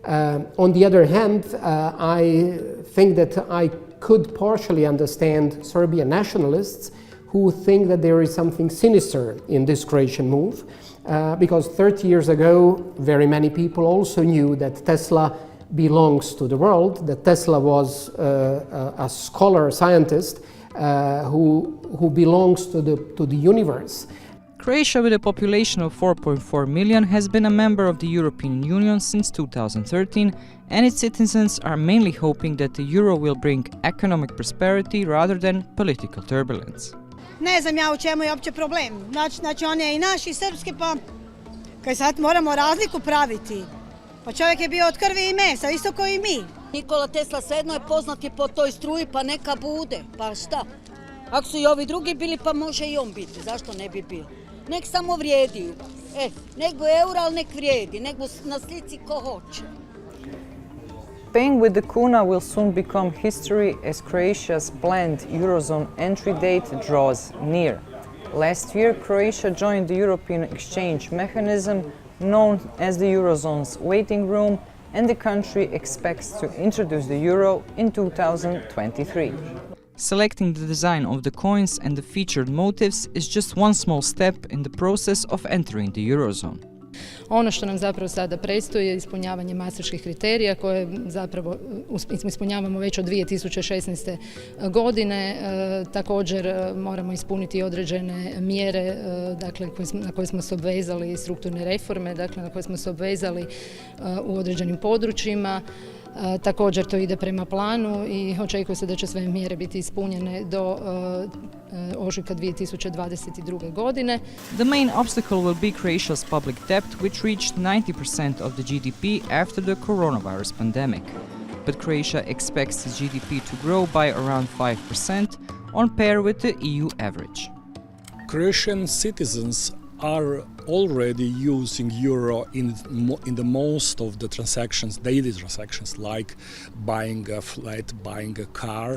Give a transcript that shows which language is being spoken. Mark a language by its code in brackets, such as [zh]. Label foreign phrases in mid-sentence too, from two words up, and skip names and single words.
[en] On the other hand, I think that I could partially understand Serbian nationalists who think that there is something sinister in this Croatian move, because 30 years ago, very many people also knew that Tesla belongs to the world, that Tesla was a scholar, scientist, who belongs to the universe. Croatia, with a population of 4.4 million, has been a member of the European Union since 2013, and its citizens are mainly hoping that the euro will bring economic prosperity rather than political turbulence. [hr] Ne znam ja u čemu je uopće problem. Znači on je i naš i srpski, pa kaj sad moramo razliku praviti. Pa čovjek je bio od krvi i mesa, isto kao i mi. Nikola Tesla svejedno je poznat po toj struji, pa neka bude, pa šta? Ako su i ovi drugi bili, pa može i on biti, zašto ne bi bio? Nek samo vrijedi, nego euro, ali nek vrijedi, nego na slici ko hoće. [en] Paying with the kuna will soon become history as Croatia's planned Eurozone entry date draws near. Last year, Croatia joined the European exchange mechanism known as the Eurozone's waiting room, and the country expects to introduce the euro in 2023. Selecting the design of the coins and the featured motifs is just one small step in the process of entering the Eurozone. [hr] Ono što nam zapravo sada predstoji je ispunjavanje maastrichtskih kriterija koje zapravo ispunjavamo već od 2016. godine. Također moramo ispuniti određene mjere, dakle, na koje smo se obvezali, strukturne reforme, dakle, na koje smo se obvezali u određenim područjima. Također to ide prema planu i očekuje se da će sve mjere biti ispunjene do ožujka 2022. godine. [en] The main obstacle will be Croatia's public debt, which reached 90% of the GDP after the coronavirus pandemic. But Croatia expects its GDP to grow by around 5%, on par with the EU average. Croatian citizens are already using euro in the most of the transactions, daily transactions, like buying a flat, buying a car.